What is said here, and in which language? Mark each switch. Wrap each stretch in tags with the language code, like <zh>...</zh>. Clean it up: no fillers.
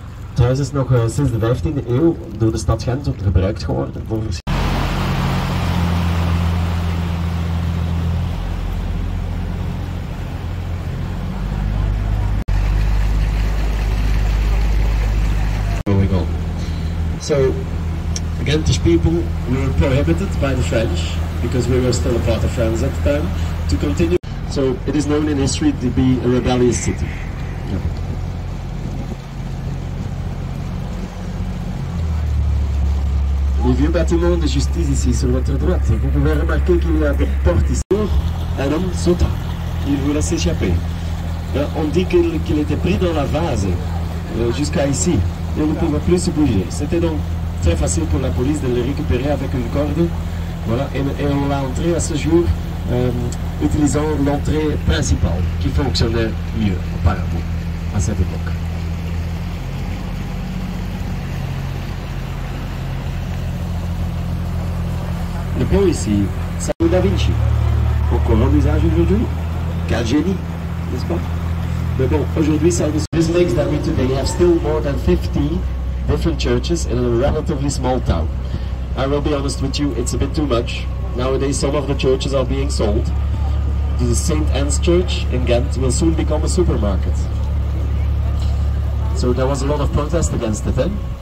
<nl>Het huis is nog sinds de 15e eeuw door de stad Gent gebruikt geworden voor</nl> <en>going on. So, the Gentish people were prohibited by the French, because we were still a part of France at the time, to continue. So, it is known in history to be a rebellious city. Yeah.</en> <fr>Les vieux bâtiments de justice ici sur votre droite, vous pouvez remarquer qu'il y a des portes ici. Un homme sauta, il voulait s'échapper. On dit qu'il était pris dans la vase jusqu'à ici, il ne pouvait plus se bouger. C'était donc très facile pour la police de le récupérer avec une corde. Voilà, et on l'a entré à ce jour utilisant l'entrée principale qui fonctionnait mieux apparemment à cette époque. Le pont ici, c'est Da Vinci. Encore en usage aujourd'hui. Quel génie, n'est-ce pas? Mais bon, aujourd'hui, ça</fr> <en>this makes that we today have still more than 50 different churches in a relatively small town. I will be honest with you, it's a bit too much. Nowadays, some of the churches are being sold. The St. Anne's Church in Ghent will soon become a supermarket. So there was a lot of protest against it then.</en>